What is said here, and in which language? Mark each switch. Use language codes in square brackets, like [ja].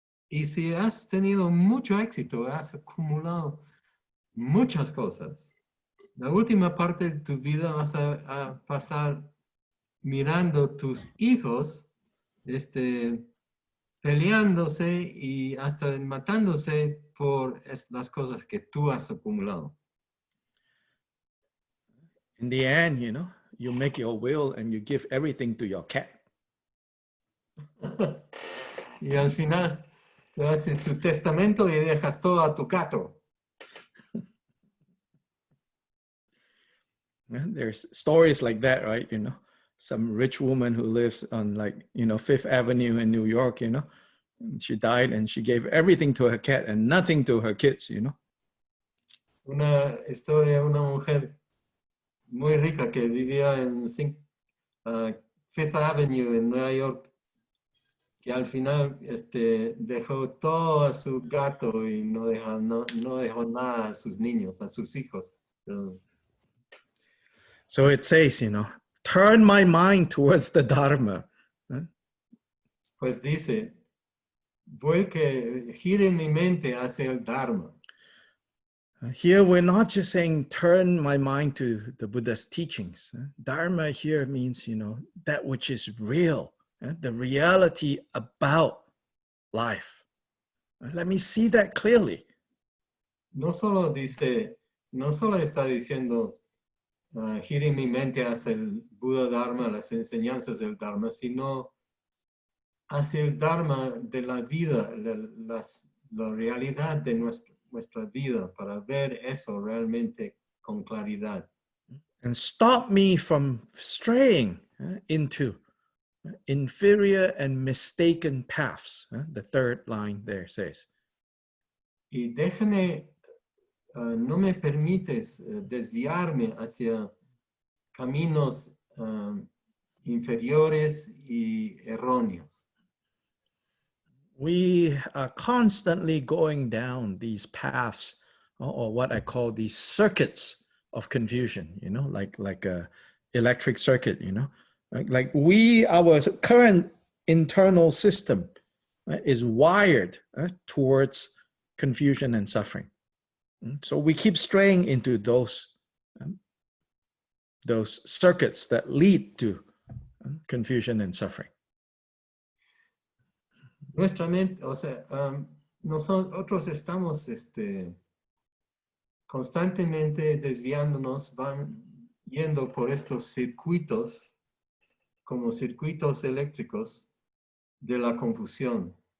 [es] Y si has tenido mucho éxito, has acumulado muchas cosas, la última parte de tu vida vas a pasar mirando tus hijos peleándose y hasta matándose por las cosas que tú has acumulado. [en] In the end, you know, you make your will and you give everything to your cat. [es] Y al final, tú haces tu testamento y dejas todo a tu gato. [en] There's stories like that, right? You know, some rich woman who lives on, like, you know, Fifth Avenue in New York, you know, and she died and she gave everything to her cat and nothing to her kids, you know. [es] Una historia de una mujer muy rica que vivía en Fifth Avenue en Nueva York, que al final dejó todo a su gato y no dejó nada a sus niños, a sus hijos. [en] So it says, you know, turn my mind towards the Dharma. [es] Pues dice, gire mi mente hacia el Dharma. [en] Here we're not just saying turn my mind to the Buddha's teachings. Dharma here means, you know, that which is real, the reality about life. Let me see that clearly. [es] No solo está diciendo gire mi mente hacia el Buda Dharma, las enseñanzas del Dharma, sino hacia el Dharma de la vida, la realidad de nuestra vida, para ver eso realmente con claridad. [en] And stop me from straying into inferior and mistaken paths. The third line there says. [es] Y no me permites desviarme hacia caminos inferiores y erróneos. [en] We are constantly going down these paths, or what I call these circuits of confusion, you know, like a electric circuit, you know, like our current internal system is wired towards confusion and suffering. So we keep straying into those circuits that lead to confusion and suffering. [es] Nuestra mente, o sea, nosotros estamos constantemente desviándonos, van yendo por estos circuitos, como circuitos eléctricos de la confusión.